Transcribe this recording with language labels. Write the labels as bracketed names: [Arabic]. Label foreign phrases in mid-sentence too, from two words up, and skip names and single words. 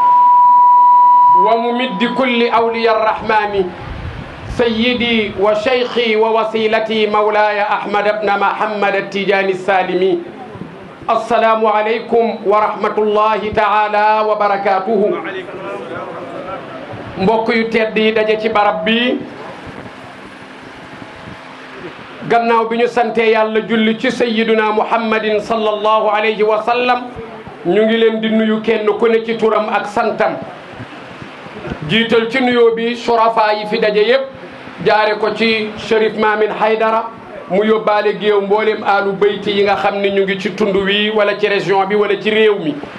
[Arabic] وممد كل أولياء الرحمن سيدي وشيخي ووسيلتي مولاي أحمد بن محمد التجاني السالمي السلام عليكم ورحمة الله تعالى وبركاته [Wolof] mbokk yu tedd yi daje ci barab bi gannaaw bi ñu sante yàlla julli ci [Arabic] سيدنا محمد صلى الله عليه وسلم [Wolof] ñu ngi leen di nuyu kenn ku ne ci turam ak santam jiital ci nuyoo bi surafa yi fi daje yépp jaare ko ci Cherif Mamin Haydara mu yóbbaale géew mboolem [Arabic] آل البيت [Wolof] yi nga xam ne ñu ngi ci tund wi wala ci région bi wala ci réew mi